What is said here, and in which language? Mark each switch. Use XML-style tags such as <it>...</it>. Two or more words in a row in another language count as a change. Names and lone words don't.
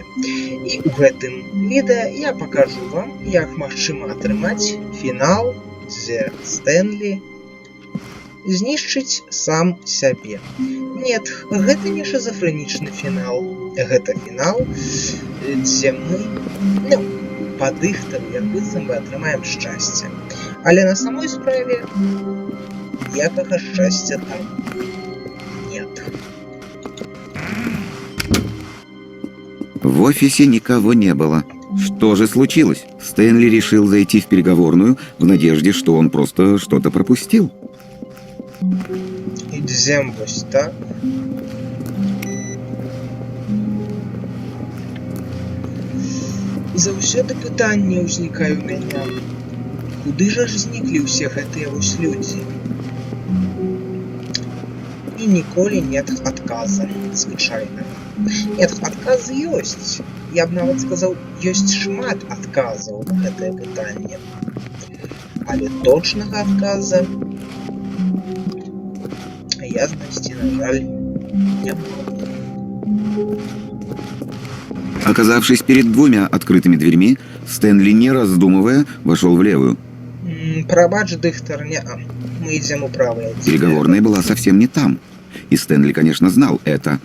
<be>І ў гэтым відэа я пакажу вам, як магчыма атрымаць фінал, дзе Стэнлі знішчыць сам сябе. Нет, гэта не шизофрэнічны фінал, гэта фінал, дзе мы, па дыхтам, як быццам бы атрымаем шчасце. Але на самой справе ніякага шчасця там нет.</be> <ru>В офисе никого не было. Что же случилось? Стэнли решил зайти в переговорную в надежде, что он просто что-то пропустил.</ru> <be>Ідзем вось так. Заўсёды пытанне ўзнікае ў мяне. Куды жа ж зніклі ўсе гэтыя вось людзі? І ніколі нет адказа, звычайна. Нет, адказы ёсць. Я б нават сказаў, ёсць шмат адказаў на гэтае пытанне. Але точнага адказа я знайсці, на жаль,</be> <ru>не могу. Оказавшись перед двумя открытыми дверьми, Стэнли, не раздумывая, вошел в левую.</ru> <be>Прабач, дыхтар, неа.</be> <ru>Мы идем у правой. Переговорная была совсем не там. И Стэнли, конечно, знал это.</ru>